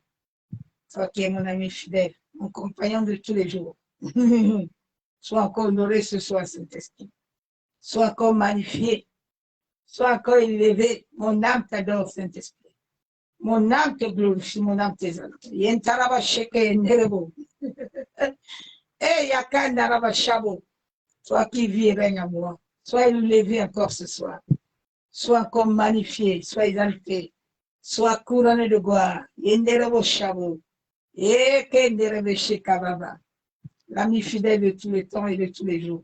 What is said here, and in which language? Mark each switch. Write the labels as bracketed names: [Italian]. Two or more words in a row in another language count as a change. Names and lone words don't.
[French] Toi qui es mon ami fidèle, mon compagnon de tous les jours. Sois encore honoré ce soir, Saint-Esprit. Sois encore magnifié. Sois encore élevé. Mon âme t'adore, Saint-Esprit. Mon âme te glorifie, mon âme t'exalte. Yentarabashaka Yenderebo. Yakandarabashabo. Toi qui vis et règne à moi. Sois élevé encore ce soir. Sois encore magnifié, sois exalté. Sois couronné de gloire. Yenderebo Shabo. Kenderebe Shekababa. L'ami fidèle de tous les temps et de tous les jours.